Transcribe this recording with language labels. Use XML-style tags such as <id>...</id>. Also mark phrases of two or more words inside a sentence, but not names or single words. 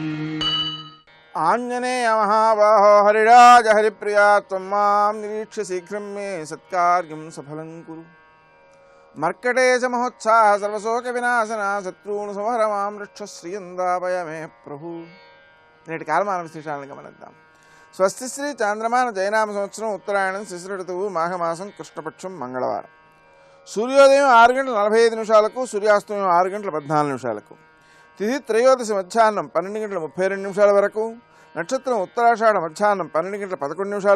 <sa>आंजनेय महाबाहो हरिराज हरिप्रिया त्वं मां निरीक्ष्य शीघ्रं मे सत्कार्यं सफलं कुरु मर्कटेश महोत्साह सर्वशोक विनाशना शत्रून् संहर मां रक्ष श्रियंदापय मे प्रभु</sa> <te>నేటి కాలమాన విశేషాలను గమనిద్దాం. స్వస్తి శ్రీ చాంద్రమాన జయనామ సంవత్సరం ఉత్తరాయణం శిశిర ఋతువు మాఘమాసం కృష్ణపక్షం మంగళవారం. సూర్యోదయం 6:45 సూర్యాస్తమయం 6:14 తిథి త్రయోదశి మధ్యాహ్నం 12:32 వరకు, నక్షత్రం ఉత్తరాషాఢ మధ్యాహ్నం 12:11</te>